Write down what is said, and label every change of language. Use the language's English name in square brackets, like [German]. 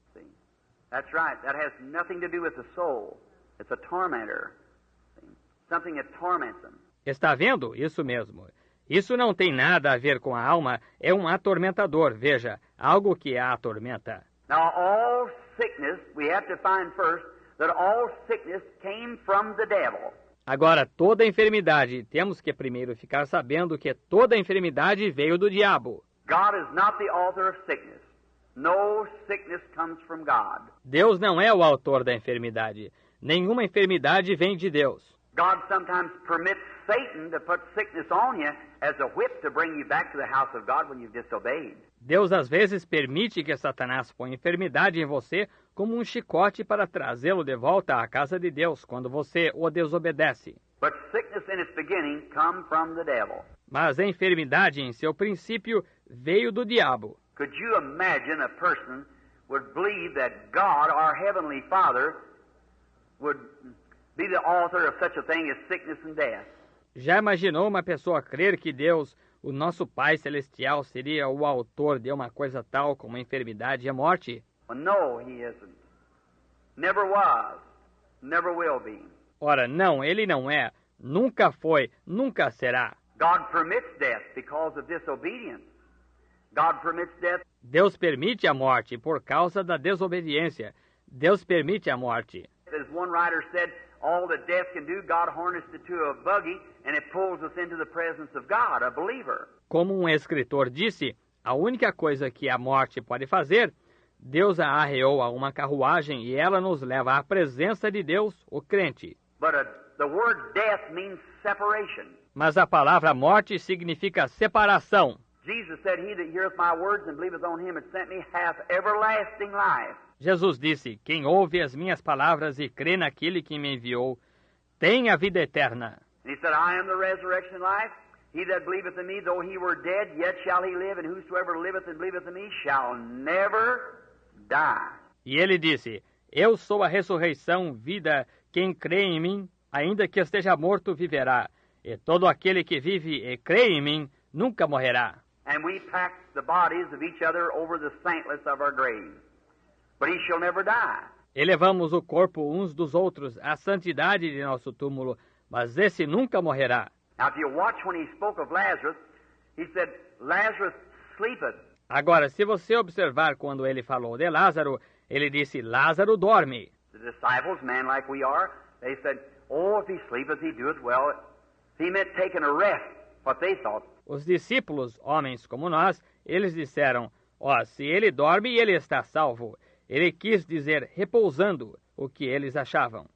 [English] See? That's right. That has nothing to do with the soul. It's a tormentor. See? Something that torments them. [Portuguese] Está vendo? Isso mesmo. Isso não tem nada a ver com a alma, é um atormentador, veja, algo que a atormenta. [English] Now all sickness, we have to find first that all sickness came from the devil. [Portuguese] Agora, toda enfermidade, temos que primeiro ficar sabendo que toda enfermidade veio do diabo. [English] God is not the author of sickness. No sickness comes from God. [Portuguese] Deus não é o autor da enfermidade. Nenhuma enfermidade vem de Deus. [English] God sometimes permits Satan to put sickness on you as a whip to bring you back to the house of God when you've disobeyed. [Portuguese] Deus às vezes permite que Satanás ponha enfermidade em você como um chicote para trazê-lo de volta à casa de Deus quando você o desobedece. [English] But sickness in its beginning come from the devil. [Portuguese] Mas a enfermidade em seu princípio veio do diabo. [English] Could you imagine a person would believe that God, our Heavenly Father, would be the author of such a thing as sickness and death? [Portuguese] Já imaginou uma pessoa crer que Deus, o nosso Pai Celestial, seria o autor de uma coisa tal como a enfermidade e a morte? [English] Well, no, He isn't. Never was. Never will be. [Portuguese] Ora, não, ele não é. Nunca foi, nunca será. [English] God permits death because of disobedience. God permits death. [Portuguese] Deus permite a morte por causa da desobediência. Deus permite a morte. [English] As one writer said, all that death can do, God harnessed it to a buggy and it pulls us into the presence of God, a believer. [Portuguese] Como um escritor disse, a única coisa que a morte pode fazer, Deus a arreou a uma carruagem e ela nos leva à presença de Deus, o crente. [English] But the word death means separation. [Portuguese] Mas a palavra morte significa separação. [English] Jesus said, he that heareth my words and believeth on him that sent me hath everlasting life. [Portuguese] Jesus disse, quem ouve as minhas palavras e crê naquele que me enviou, tem a vida eterna. [English] And he said, I am the resurrection and life. He that believeth in me, though he were dead, yet shall he live, and whosoever liveth and believeth in me shall never die. [Portuguese] E ele disse, eu sou a ressurreição, vida, quem crê em mim, ainda que esteja morto, viverá. E todo aquele que vive e crê em mim, nunca morrerá. [English] And we pack the bodies of each other over the saintless of our graves. But he shall never die. [Portuguese] E levamos o corpo uns dos outros à santidade de nosso túmulo, mas esse nunca morrerá. [English] Now if you watch when he spoke of Lazarus, he said, Lazarus sleepeth. [Portuguese] Agora, se você observar quando ele falou de Lázaro, ele disse, Lázaro dorme. [English] The disciples, men like we are, they said, oh, if he sleepeth, he doeth well. He meant taking a rest, what they thought. [Portuguese] Os discípulos, homens como nós, eles disseram, se ele dorme, ele está salvo. Ele quis dizer repousando, o que eles achavam.